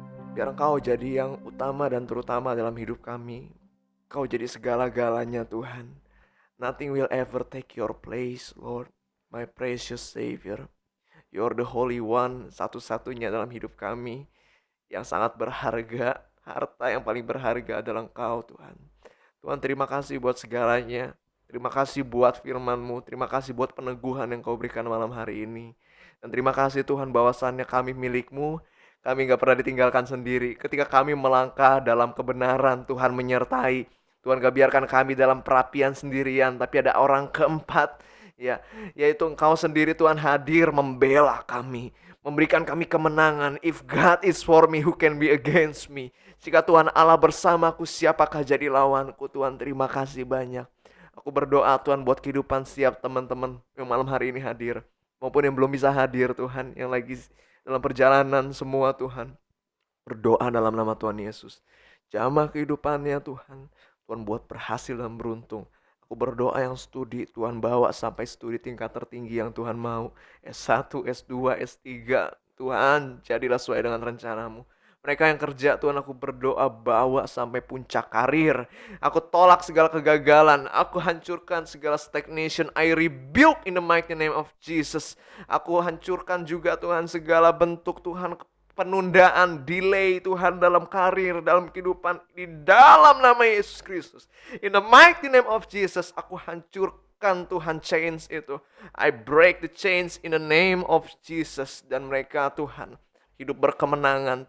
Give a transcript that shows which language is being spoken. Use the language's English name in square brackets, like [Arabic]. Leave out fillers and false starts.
[Indonesian] Biar Engkau jadi yang utama dan terutama dalam hidup kami. Kau jadi segala-galanya Tuhan. [English] Nothing will ever take your place, Lord, my precious Savior. You're the Holy One, [Indonesian] satu-satunya dalam hidup kami yang sangat berharga. harta yang paling berharga adalah Engkau Tuhan. Tuhan, terima kasih buat segalanya. Terima kasih buat firman-Mu. Terima kasih buat peneguhan yang Kau berikan malam hari ini. Dan terima kasih Tuhan bahwasannya kami milik-Mu. Kami gak pernah ditinggalkan sendiri. Ketika kami melangkah dalam kebenaran, Tuhan menyertai. Tuhan gak biarkan kami dalam perapian sendirian, tapi ada orang keempat, ya, yaitu Engkau sendiri Tuhan hadir membela kami, memberikan kami kemenangan. [English] If God is for me, who can be against me? [Indonesian] Jika Tuhan Allah bersamaku, siapakah jadi lawanku? Tuhan, terima kasih banyak. Aku berdoa Tuhan buat kehidupan setiap teman-teman yang malam hari ini hadir, maupun yang belum bisa hadir Tuhan, yang lagi dalam perjalanan semua Tuhan. Berdoa dalam nama Tuhan Yesus. Jamah kehidupannya Tuhan. Tuhan buat berhasil dan beruntung. Aku berdoa yang studi Tuhan bawa sampai studi tingkat tertinggi yang Tuhan mau. S1, S2, S3. Tuhan, jadilah sesuai dengan rencanamu. Mereka yang kerja Tuhan, aku berdoa bawa sampai puncak karir. Aku tolak segala kegagalan. Aku hancurkan segala stagnation. [English] I rebuke in the mighty name of Jesus. [Indonesian] Aku hancurkan juga Tuhan segala bentuk Tuhan penundaan, delay Tuhan dalam karir, dalam kehidupan, di dalam nama Yesus Kristus. [English] In the mighty name of Jesus, [Indonesian] aku hancurkan Tuhan chains itu. [English] I break the chains in the name of Jesus. [Indonesian] Dan mereka Tuhan hidup berkemenangan.